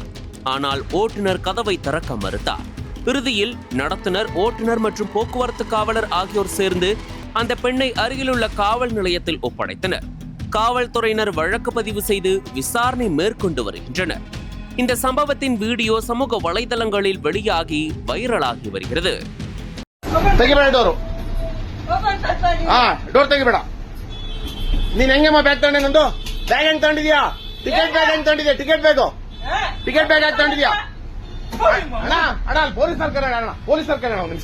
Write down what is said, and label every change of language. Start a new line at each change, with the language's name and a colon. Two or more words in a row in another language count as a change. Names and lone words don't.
Tamil: ஆனால் ஓட்டுநர் கதவை திறக்க மறுத்தார். இறுதியில் நடத்துனர், ஓட்டுநர் மற்றும் போக்குவரத்து காவலர் ஆகியோர் சேர்ந்து அந்த பெண்ணை அருகிலுள்ள காவல் நிலையத்தில் ஒப்படைத்தனர். காவல்துறையினர் வழக்கு பதிவு செய்து விசாரணை மேற்கொண்டு வருகின்றனர். இந்த சம்பவத்தின் வீடியோ சமூக வலைதளங்களில் வெளியாகி வைரலாகி வருகிறது.
Kannada: ತೆಗಿಬೇಡ ಡೋರು. ಡೋರ್ ತೆಗಿಬೇಡ. ನೀನ್ ಹೆಂಗಮ್ಮ ಬ್ಯಾಗ್ ತಗೊಂಡೆ? ನಂದು ಬ್ಯಾಗ್ ಹೆಂಗ್ ತಗೊಂಡಿದ್ಯಾ?
English: ticket bag
Kannada: ಹೆಂಗ್ ತಗೊಂಡಿದ್ಯಾ? ಟಿಕೆಟ್ ಬೇಕು.
English: ticket bag
Kannada: ಹೆಂಗ್ ತಗೊಂಡಿದ್ಯಾ? ಅಣ್ಣ ಅಣ್ಣ ಪೊಲೀಸರ್ ಕರೆಯೋಣ. ಅಣ್ಣ ಪೊಲೀಸರ್ ಕರೆಯೋಣ ಒಂದು ನಿಮಿಷ.